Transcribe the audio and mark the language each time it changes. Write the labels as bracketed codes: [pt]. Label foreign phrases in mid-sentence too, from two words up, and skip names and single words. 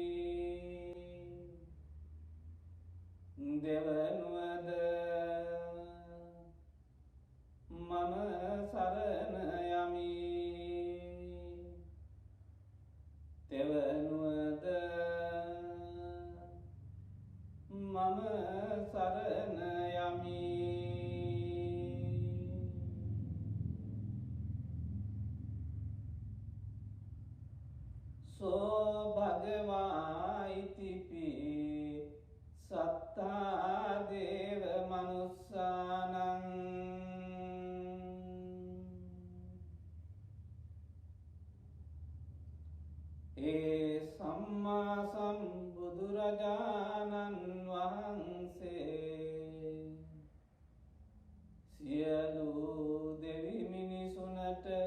[si] දෙවනුවද මම සරණ යමි. තෙවනුවද මම සරණ යමි. [pi] සෝ භගවා ඉතිපි සත්තා දේව මනුස්සානං [si] ඒ සම්මා සම්බුදුරජාණන් වහන්සේ සියලු දෙවි මිනිසුනට